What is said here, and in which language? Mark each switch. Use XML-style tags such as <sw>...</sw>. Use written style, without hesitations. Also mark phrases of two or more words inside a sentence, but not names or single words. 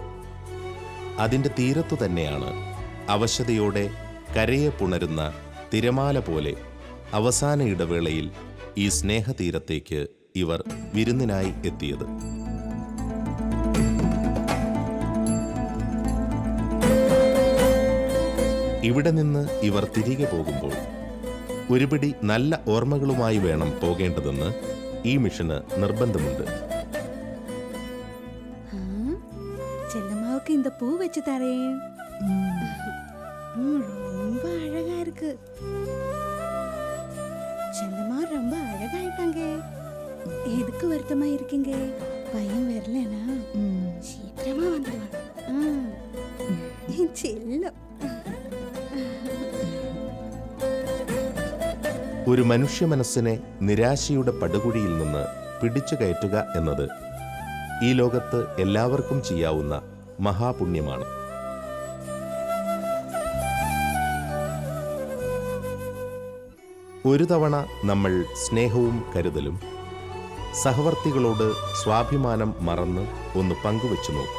<ml>അതിൻ്റെ തീരത്തു തന്നെയാണ് അവശതയോടെ കരയെ പുണരുന്ന തിരമാല പോലെ അവസാന ഇടവേളയിൽ ഈ സ്നേഹതീരത്തേക്ക് ഇവർ വിരുന്നിനായി എത്തിയത്. ഇവിടെ നിന്ന് ഇവർ തിരികെ പോകുമ്പോൾ ഒരുപിടി നല്ല ഓർമ്മകളുമായി വേണം പോകേണ്ടതെന്ന് ഈ മിഷന് നിർബന്ധമുണ്ട്.</ml> <ta>செல்லம்மாவுக்கு இந்த பூ வச்சு தரேன். ரொம்ப அழகா இருக்கு. செல்லம்மா ரொம்ப அழகாயிட்டாங்க. எதுக்கு வருத்தமா இருக்கீங்க? பையன் வரலனா சீக்கிரமா வந்துடுவான். செல்லம்.</ta> <ml>ഒരു മനുഷ്യ മനസ്സിനെ നിരാശയുടെ പടുകുഴിയിൽ നിന്ന് പിടിച്ചു കയറ്റുക എന്നത് ഈ ലോകത്ത് എല്ലാവർക്കും ചെയ്യാവുന്ന മഹാപുണ്യമാണ്. ഒരു തവണ നമ്മൾ സ്നേഹവും കരുതലും സഹവർത്തികളോട് സ്വാഭിമാനം മറന്ന് ഒന്ന് പങ്കുവെച്ചു നോക്കൂ.</ml>